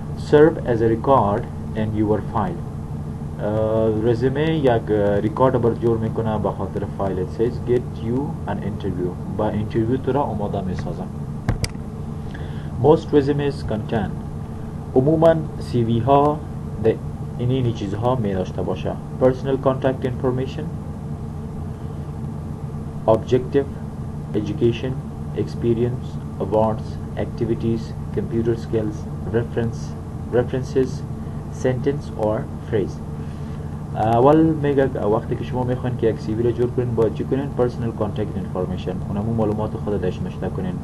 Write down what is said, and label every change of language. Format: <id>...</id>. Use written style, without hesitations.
<en>Serve as a record in your file.</en> <fa>رزومه یک ریکارد بر جور میکنه به خاطر فایل.</fa> <en>It says get you an interview.</en> <fa>با اینترویو تو را آماده میسازم.</fa> <en>Most resumes contain.</en> <fa>عموما CV ها اینی چیزها می داشته باشه.</fa> <en>Personal contact information, objective, education, experience, awards, activities, computer skills, references, sentence or phrase.</en> <fa>اول میگه وقتی که شما میخواین که یک CV را جور کنین باید چی کنین؟</fa> <en>personal contact information</en> <fa>اونمو معلومات خود داشت نشته کنین.</fa>